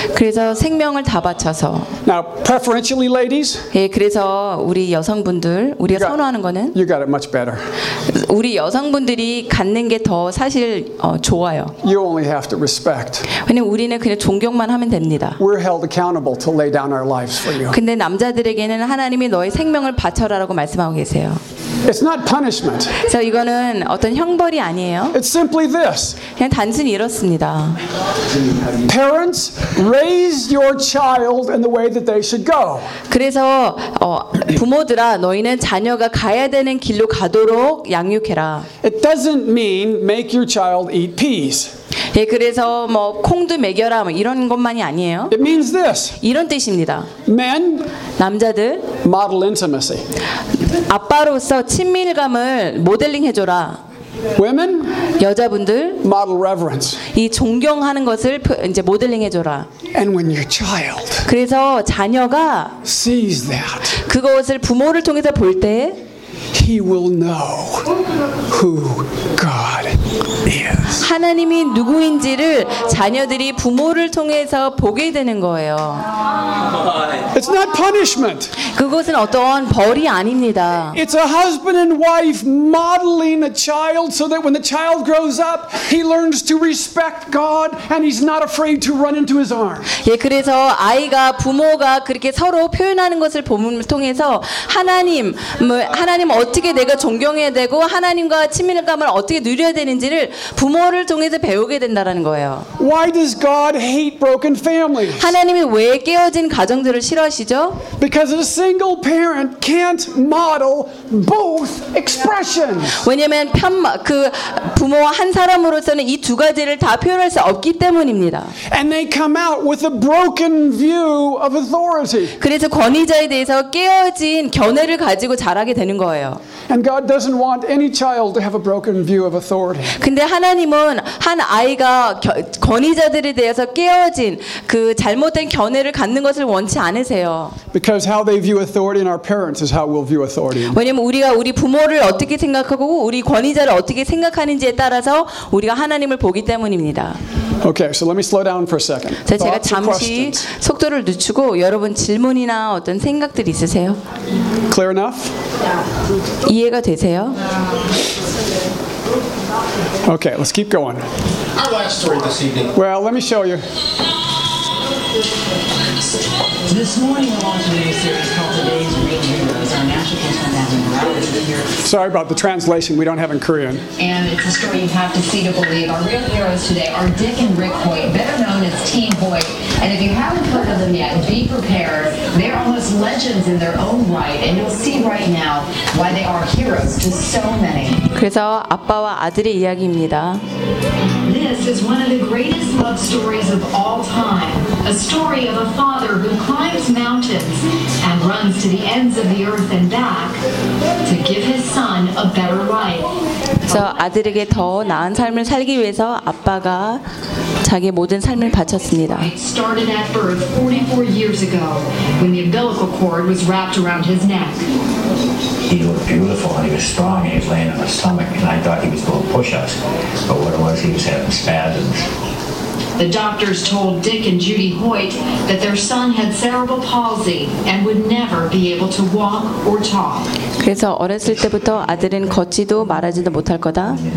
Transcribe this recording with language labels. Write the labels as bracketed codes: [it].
[ko] 그래서 생명을 다 바쳐서. [en] Now, preferentially, ladies. [ko] 예, 그래서 우리 여성분들 우리가 선호하는 거는. [en] You got it much better. [ko] 우리 여성분들이 갖는 게 더 사실 좋아요. [en] You only have to respect. [ko] 왜냐면 우리는 그냥 존경만 하면 됩니다. [en] We're held accountable to lay down our lives for you. [ko] 근데 남자들에게는 하나님이 너의 생명을 바쳐라라고 말씀하고 계세요. [en] It's not punishment. [ko] 자, 이거는 어떤 형벌이 아니에요. [en] It's simply this. [ko] 그냥 단순히 이렇습니다. [en] Parents, raise your child in the way that they should go. [ko] 그래서 부모들아, 너희는 자녀가 가야 되는 길로 가도록 양육해라. [en] It doesn't mean make your child eat peas. [ko] 예, 그래서 뭐 콩도 먹여라 뭐 이런 것만이 아니에요. [en] It means this. [ko] 이런 뜻입니다. [en] Men, [ko] 남자들, [en] model intimacy. [ko] 아빠로서 친밀감을 모델링 해줘라. [en] Women, [ko] 여자분들, [en] model reverence. [ko] 이 존경하는 것을 이제 모델링 해줘라. [en] And when your child, [ko] 그래서 자녀가 [en] sees that, [ko] 그것을 부모를 통해서 볼 때, [en] he will know who God is. [ko] 하나님이 누구인지를 자녀들이 부모를 통해서 보게 되는 거예요. [en] It's not punishment. [ko] 그것은 어떤 벌이 아닙니다. [en] It's a husband and wife modeling a child so that when the child grows up, he learns to respect God and he's not afraid to run into his arms. [ko] 예, 그래서 아이가 부모가 그렇게 서로 표현하는 것을 보면을 통해서 하나님 뭐 하나님 어떻게 내가 존경해야 되고 하나님과 친밀감을 어떻게 누려야 되는지를 부모를 통해서 배우게 된다라는 거예요. [en] Why does God hate broken families? [ko] 하나님이 왜 깨어진 가정들을 싫어하시죠? [en] Because a single parent can't model both expressions. [ko] 왜냐면 그 부모와 한 사람으로서는 이 두 가지를 다 표현할 수 없기 때문입니다. [en] And they come out with a broken view of authority. [ko] 그래서 권위자에 대해서 깨어진 견해를 가지고 자라게 되는 거예요. [en] And God doesn't want any child to have a broken view of authority. [ko] 근데 하나님은 한 아이가 권위자들에 대해서 깨어진 그 잘못된 견해를 갖는 것을 원치 않으세요. [en] Because how they view authority in our parents is how we'll view authority. [ko] 왜냐면 우리가 우리 부모를 어떻게 생각하고 우리 권위자를 어떻게 생각하는지에 따라서 우리가 하나님을 보기 때문입니다. [en] Okay, so let me slow down for a second. [ko] 자, 제가 잠시 속도를 늦추고 여러분 질문이나 어떤 생각들 있으세요? [en] Clear enough? [ko] 이해가 되세요? [en] Okay, let's keep going. Our last story this evening. Well, let me show you. This morning on today's series called Today's Real Heroes, our national contestant has been routed here. Sorry about the translation, we don't have in Korean. And it's a story you have to see to believe. Our real heroes today are Dick and Rick Hoyt, better known as Team Hoyt. And if you haven't heard of them yet, be prepared. They're almost legends in their own right, and you'll see right now why they are heroes to so many. [ko] 그래서 아빠와 아들의 이야기입니다. [en] This is one of the greatest love stories of all time. A story of a father who climbs mountains and runs to the ends of the earth and back to give his son a better life. [ko] 그래서 아들에게 더 나은 삶을 살기 위해서 아빠가 자기 모든 삶을 바쳤습니다. [en] It started at birth 44 years ago when the umbilical cord was wrapped around his neck. He looked beautiful and he was strong and he was laying on his stomach and I thought he was going to push us. But what it was, he was having spasms. The doctors told Dick and Judy Hoyt that their son had cerebral palsy and would never be able to walk or talk. [ko] 그래서 어렸을 때부터 아들은 걷지도 말하지도 못할 거다.